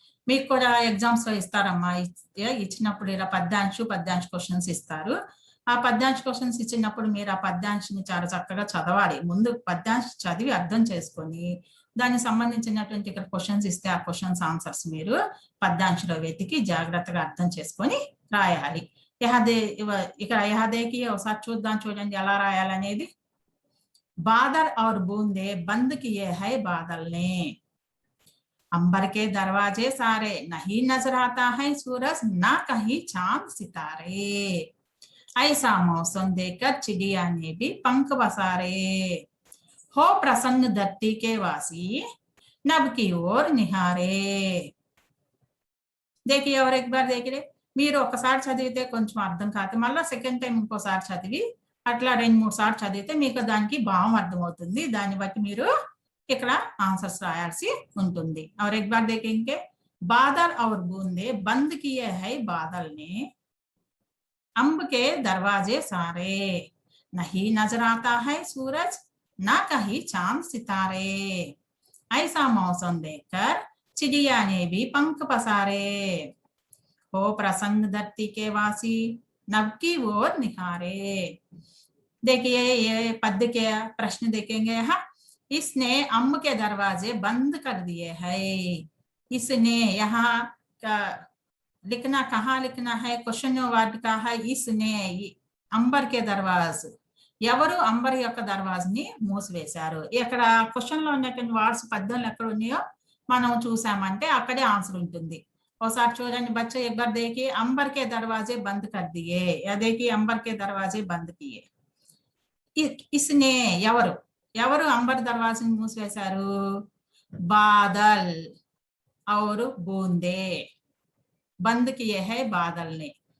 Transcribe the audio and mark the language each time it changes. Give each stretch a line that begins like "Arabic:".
Telugu: మీకు కూడా ఎగ్జామ్స్ లో ఇస్తారమ్మా ఇచ్చినప్పుడు ఇలా పద్యాంశ క్వశ్చన్స్ ఇస్తారు ఆ పద్యాంశ క్వశ్చన్స్ ఇచ్చినప్పుడు మీరు ఆ పద్యాంశని చాలా చక్కగా చదవాలి ముందు పద్యాంశ చదివి అర్థం చేసుకొని దానికి సంబంధించినటువంటి ఇక్కడ క్వశ్చన్స్ ఇస్తే ఆ క్వశ్చన్స్ ఆన్సర్స్ మీరు పద్యాంశలో వెతికి జాగ్రత్తగా అర్థం చేసుకొని రాయాలి. ఇక్కడ యహదేకి ఒకసారి చూద్దాం, చూడండి ఎలా రాయాలనేది.
Hindi: బాదల్ और बूंदे बंद किए है बादल ने, अंबर के दरवाजे सारे, नहीं नजर आता है सूरज, ना कहीं चांद सितारे, ऐसा मौसम देखकर चिड़िया ने भी पंख पसारे, हो प्रसन्न धरती के वासी, नभ की ओर निहारे. देखिए और एक बार देखिए,
Telugu: మీరు ఒకసారి చదివితే కొంచెం అర్థం కాదు, మళ్ళీ సెకండ్ టైం ఇంకోసారి చదివి అట్లా 2-3 సార్లు చదివితే మీకు దానికి భావం అర్థమవుతుంది. దాన్ని బట్టి మీరు ఇక్కడ ఆన్సర్స్ రాయాల్సి ఉంటుంది.
Hindi: और एक बार देखेंगे, बादल और बूंदे बंद किए है बादल ने, अंब के दरवाजे सारे, नहीं नजर आता है सूरज, ना कहीं चांद सितारे, ऐसा मौसम देखकर चिड़िया ने भी पंख पसारे, हो प्रसन्न धरती के वासी, नभ की ओर निहारे. देखिए ये पद के प्रश्न देखेंगे. यहाँ इसने अम्ब के दरवाजे बंद कर दिए है. इसने यहाँ का लिखना कहाँ लिखना है, क्वेश्चन वर्ड का है. इसने अंबर के दरवाजे,
Telugu: ఎవరు అంబర్ యొక్క దర్వాజని మూసివేశారు. ఇక్కడ క్వశ్చన్ లో ఉన్నటువంటి వర్డ్స్ పద్యంలో ఎక్కడ ఉన్నాయో మనం చూసామంటే అక్కడే ఆన్సర్ ఉంటుంది. ఒకసారి చూడండి
Hindi: बच्चे, एक बार देखिए, अंबर के दरवाजे बंद कर दिए. या देखिए अंबर के दरवाजे बंद किए. इसने
Telugu: ఎవరు ఎవరు
Hindi: अंबर दरवाजे మూసివేశారు? बादल और बूंदे बंद किए है बादल ने.